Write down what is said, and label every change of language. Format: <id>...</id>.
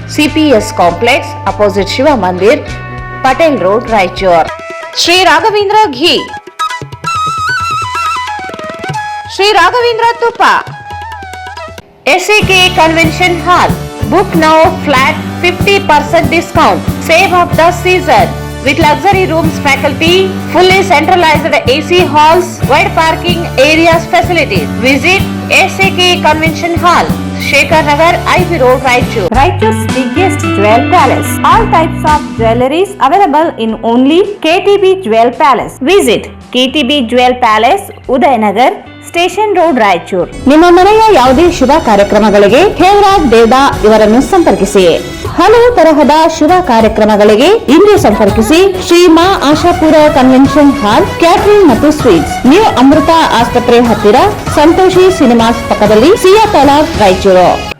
<en>CPS complex opposite Shiva Mandir, Patel road, Raichur.</en> <kn>Shri Raghavendra ಘೀ, ಶ್ರೀ ರಾಘವೇಂದ್ರ ತುಪ್ಪ.</kn> <en>SAK convention hall. Book now flat 50% discount. Save of the season with luxury rooms, faculty, fully centralized AC halls, wide parking areas, facilities. Visit SAK Convention Hall, Shekhar Nagar, IV Road, Raichur. Raichur's biggest jewel palace. All types of jewelries available in only KTB Jewel Palace. Visit KTB Jewel Palace, Udayanagar, station road, Raichur.</en> <kn>ನಿಮ್ಮ ಮನೆಯ ಯಾವುದೇ ಶುಭ ಕಾರ್ಯಕ್ರಮಗಳಿಗೆ ಹೇಮರಾಜ್ ದೇವದಾ ಇವರನ್ನು ಸಂಪರ್ಕಿಸಿ. ಹಲವು ತರಹದ ಶುಭ ಕಾರ್ಯಕ್ರಮಗಳಿಗೆ ಇಂದು ಸಂಪರ್ಕಿಸಿ. ಶ್ರೀ ಮಾ ಆಶಾಪುರ ಕನ್ವೆನ್ಷನ್ ಹಾಲ್, ಕ್ಯಾಟರಿಂಗ್ ಮತ್ತು ಸ್ವೀಟ್ಸ್, ನ್ಯೂ ಅಮೃತ ಆಸ್ಪತ್ರೆ ಹತ್ತಿರ, ಸಂತೋಷಿ ಸಿನಿಮಾಸ್ ಪಕ್ಕದಲ್ಲಿ, ಸಿಯಾ ತಲಾಬ್, ರಾಯಚೂರು.</kn>